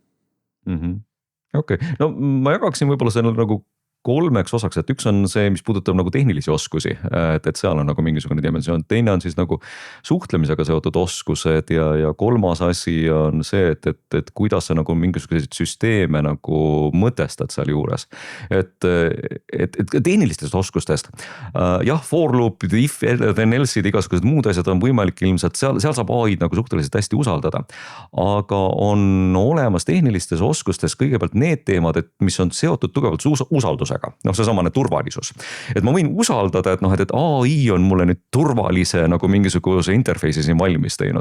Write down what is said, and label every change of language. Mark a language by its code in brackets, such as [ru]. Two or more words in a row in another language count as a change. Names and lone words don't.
[et] Okei, no ma jagaksin võib-olla selle nagu 3 osaks, et üks on see, mis puudutab nagu tehnilisi oskusi, et seal on nagu mingisugune dimensioon, teine on siis nagu suhtlemisega seotud oskused ja 3. asi on see, et kuidas sa nagu mingisuguseid süsteeme nagu mõtestad seal juures. Et tehnilistest oskustest, jah, [en] for loop, if, then else'id, [et] igasugused muud asjad on võimalik ilmselt, seal saab AI-d nagu suhteliselt hästi usaldada. Aga on olemas tehnilistes oskustes kõigepealt need teemad, et mis on seotud tugevalt usaldusega. Seesamane turvalisus. Et ma võin usaldada, et AI on mulle nüüd turvalise nagu mingisuguse interface'i siin valmis teinud.